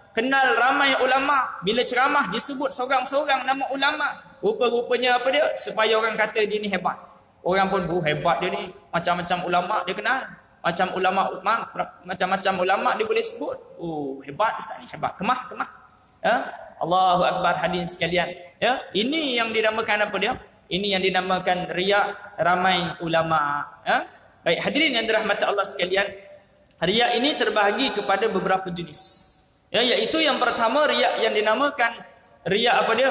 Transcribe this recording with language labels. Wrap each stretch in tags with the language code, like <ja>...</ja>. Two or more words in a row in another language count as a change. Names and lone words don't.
<ms>Kenal ramai ulama, bila ceramah disebut seorang-seorang nama ulama. Rupa-rupanya apa dia? Supaya orang kata dia ni hebat. Orang pun hebat dia ni, macam-macam ulama dia kenal. Macam-macam ulama dia boleh sebut. Oh, hebat ustaz ni, hebat. Kemah.</ms> <ar>Allahu akbar</ar> <ms>hadirin sekalian. Ya, ini yang dinamakan apa dia? Ini yang dinamakan riak ramai ulama. Baik, hadirin yang dirahmati Allah sekalian. Riak ini terbahagi kepada beberapa jenis. Ya, iaitu yang pertama riak yang dinamakan riak apa dia?</ms>